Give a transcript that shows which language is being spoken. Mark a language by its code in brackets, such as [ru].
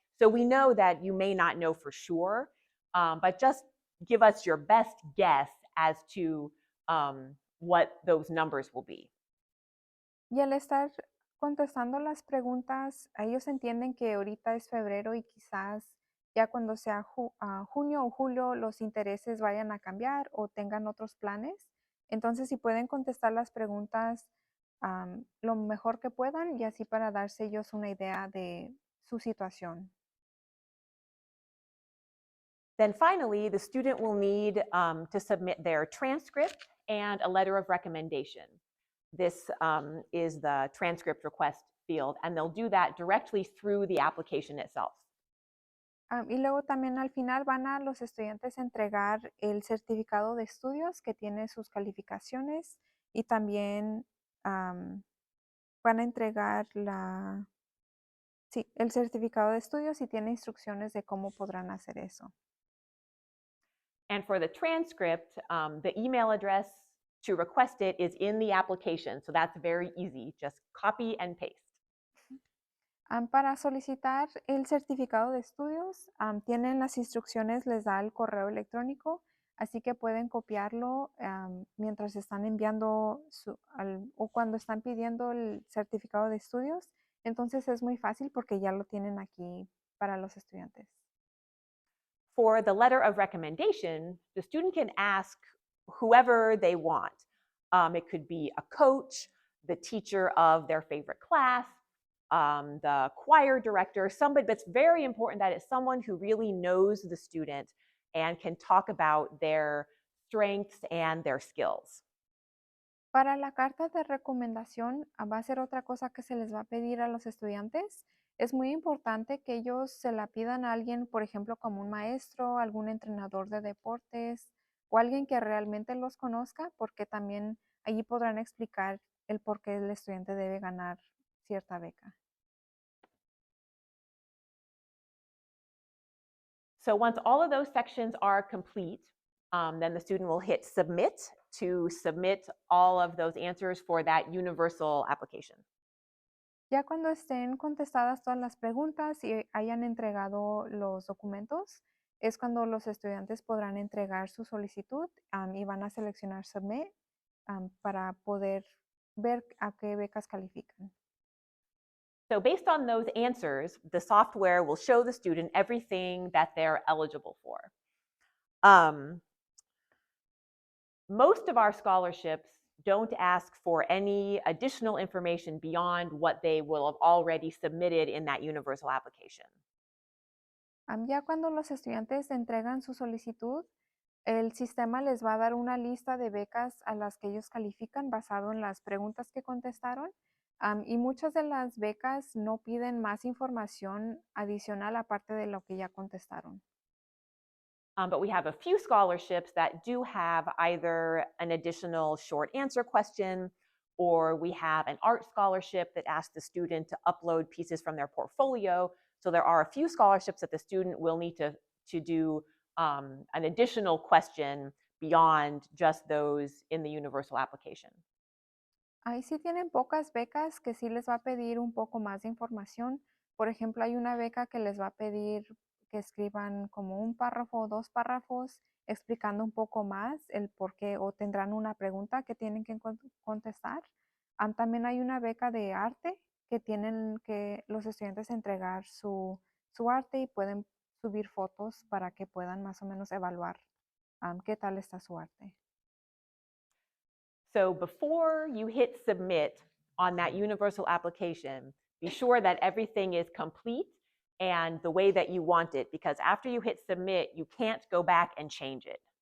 [en] So we know that you may not know for sure, but just give us your best guess as to what those numbers will be. [es] Y al estar contestando las preguntas, ellos entienden que ahorita es febrero y quizás ya cuando sea junio o julio los intereses vayan a cambiar o tengan otros planes. Entonces, si pueden contestar las preguntas lo mejor que puedan y así para darse ellos una idea de su situación. [en] Then finally, the student will need to submit their transcript and a letter of recommendation. This is the transcript request field, and they'll do that directly through the application itself. [es] Y luego también al final van a los estudiantes a entregar el certificado de estudios que tiene sus calificaciones y también van a entregar el certificado de estudios y tiene instrucciones de cómo podrán hacer eso. [en] And for the transcript, the email address to request it is in the application, so that's very easy. Just copy and paste. [es] Para solicitar el certificado de estudios, tienen las instrucciones, les da el correo electrónico, así que pueden copiarlo mientras están enviando o cuando están pidiendo el certificado de estudios. Entonces es muy fácil porque ya lo tienen aquí para los estudiantes. [en] For the letter of recommendation, the student can ask whoever they want. It could be a coach, the teacher of their favorite class, the choir director, somebody, but it's very important that it's someone who really knows the student and can talk about their strengths and their skills. [es] Para la carta de recomendación, va a ser otra cosa que se les va a pedir a los estudiantes. Es muy importante que ellos se la pidan a alguien, por ejemplo, como un maestro, algún entrenador de deportes o alguien que realmente los conozca, porque también allí podrán explicar el por qué el estudiante debe ganar cierta beca. [en] So once all of those sections are complete, then the student will hit submit to submit all of those answers for that universal application. [es] Ya cuando estén contestadas todas las preguntas y hayan entregado los documentos, es cuando los estudiantes podrán entregar su solicitud y van a seleccionar Submit para poder ver a qué becas califican. [en] So based on those answers, the software will show the student everything that they're eligible for. Most of our scholarships don't ask for any additional information beyond what they will have already submitted in that universal application. [es] Ya cuando los estudiantes entregan su solicitud, el sistema les va a dar una lista de becas a las que ellos califican basado en las preguntas que contestaron. Y muchas de las becas no piden más información adicional aparte de lo que ya contestaron. [en] But we have a few scholarships that do have either an additional short answer question, or we have an art scholarship that asks the student to upload pieces from their portfolio. So there are a few scholarships that the student will need to do an additional question beyond just those in the universal application. [es] Ahí sí tienen pocas becas que sí les va a pedir un poco más de información. Por ejemplo, hay una beca que les va a pedir que escriban como un párrafo o 2 párrafos explicando un poco más el por qué o tendrán una pregunta que tienen que contestar. También hay una beca de arte que tienen que los estudiantes entregar su arte y pueden subir fotos para que puedan más o menos evaluar qué tal está su arte. [en] So before you hit submit on that universal application, be sure that everything is complete and the way that you want it, because after you hit submit, you can't go back and change it.